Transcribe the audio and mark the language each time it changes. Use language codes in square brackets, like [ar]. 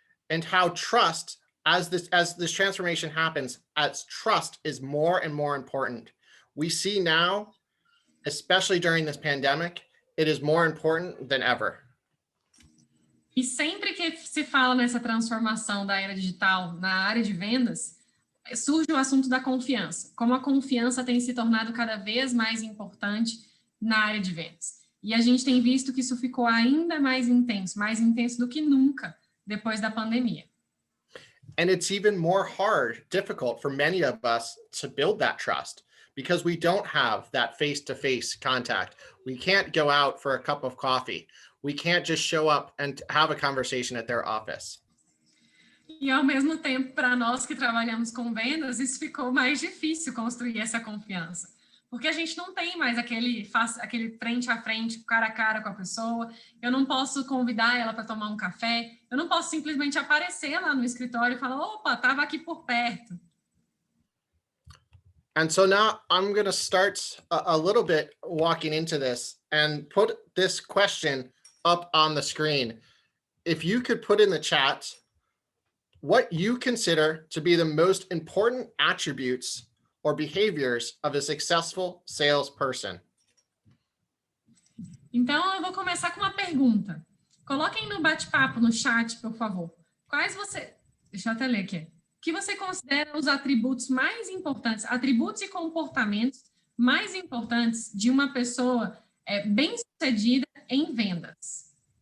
[en] And how trust, as this transformation happens, as trust is more and more important. We see now, especially during this pandemic, it is more important than ever. [pt] E sempre que se fala nessa transformação da era digital na área de vendas, surge o assunto da confiança, como a confiança tem se tornado cada vez mais importante na área de vendas. E a gente tem visto que isso ficou ainda mais intenso do que nunca depois da pandemia. [en] And it's even more difficult for many of us to build that trust because we don't have that face-to-face contact. We can't go out for a cup of coffee. We can't just show up and have a conversation at their office. [pt] E ao mesmo tempo, para nós que trabalhamos com vendas, isso ficou mais difícil construir essa confiança. Porque a gente não tem mais aquele frente a frente, cara a cara com a pessoa. Eu não posso convidar ela para tomar um café. Eu não posso simplesmente aparecer lá no escritório e falar, opa, estava aqui por perto. [en] And so now I'm going to start a little bit walking into this and put this question up on the screen. If you could put in the chat, what you consider to be the most important attributes or behaviors of a successful salesperson. [pt] Então, eu vou começar com uma pergunta. Coloquem no bate-papo, no chat, por favor. Quais você... Deixa eu até ler aqui. O que você considera os atributos mais importantes, atributos e comportamentos mais importantes de uma pessoa bem-sucedida em vendas?